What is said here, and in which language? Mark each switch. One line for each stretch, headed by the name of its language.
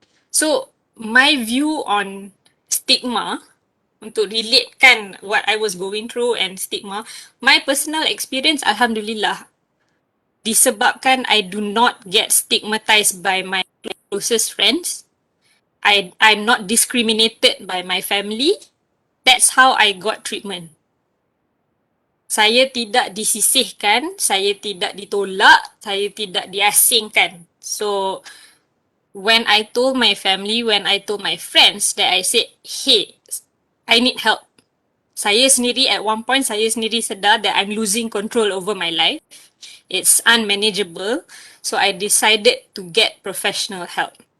English: So, my view on stigma,
Malay: untuk relatekan
English: what I was going through and stigma, my personal experience, Alhamdulillah,
Malay: disebabkan
English: I do not get stigmatized by my closest friends. I'm not discriminated by my family. That's how I got treatment.
Malay: Saya tidak disisihkan, saya tidak ditolak, saya tidak diasingkan.
English: So, when I told my family, when I told my friends that I said, hey, I need help.
Malay: Saya sendiri
English: at one point,
Malay: saya sendiri sedar
English: that I'm losing control over my life. It's unmanageable. So I decided to get professional help.